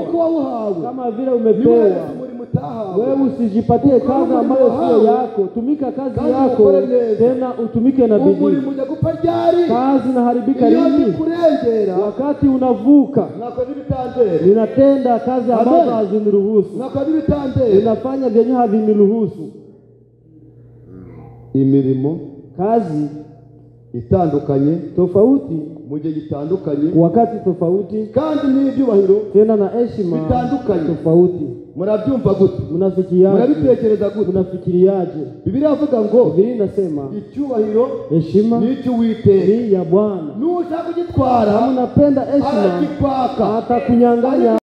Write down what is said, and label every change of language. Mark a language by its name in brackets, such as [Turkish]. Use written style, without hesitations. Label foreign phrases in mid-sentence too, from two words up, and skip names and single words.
[Swahili] Kama vile umepewa wewe, usijipatie kazi ambayo sio yako. Tumika kazi yako, tena utumike na bidii. Kazi inaharibika lini? Wakati unavuka, ninatenda kazi ambazo haziniruhusu, ninafanya vyenye haviniruhusu. [Kinyarwanda] Imirimo [Swahili] kazi [Kinyarwanda] itandukanye [Swahili] tofauti [Kinyarwanda] mu gihe gitandukanye, [Swahili] wakati tofauti, [Kinyarwanda] kandi n'ibyubahiro [Swahili] tena na heshima [Kinyarwanda] bitandukanye [Swahili] tofauti. [Kinyarwanda] Murabyumva gute? [Swahili] Mnafikiriaje? [Kinyarwanda] Murabitekereza gute? [Swahili] Mnafikiriaje? [Kinyarwanda] Biblia ivuga ngo, [Swahili] Biblia inasema [Kinyarwanda] icyubahiro [Swahili] heshima [Kinyarwanda] ni cy'Uwiteka, [Swahili] ni ya Bwana. [Kinyarwanda] nushaka kugitwara, [Swahili] Kama unapenda heshima, [Kinyarwanda] arakikwaka, [Swahili] atakunyang'anya.